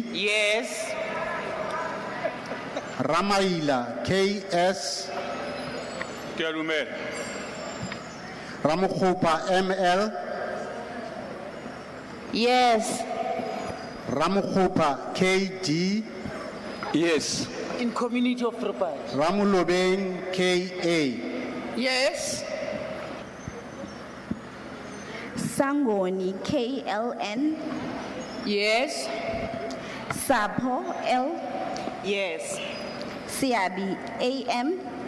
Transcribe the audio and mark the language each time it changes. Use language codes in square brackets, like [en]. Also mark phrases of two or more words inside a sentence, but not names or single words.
[en] Yes. Ramaila KS. [nso] Kuyadumela. [en] Ramukhupa ML. Yes. Ramukhupa KD. Yes. In community of property. Ramulobeng KA. Yes. Sangoni KLN. Yes. Sapo L. Yes. Siabi AM.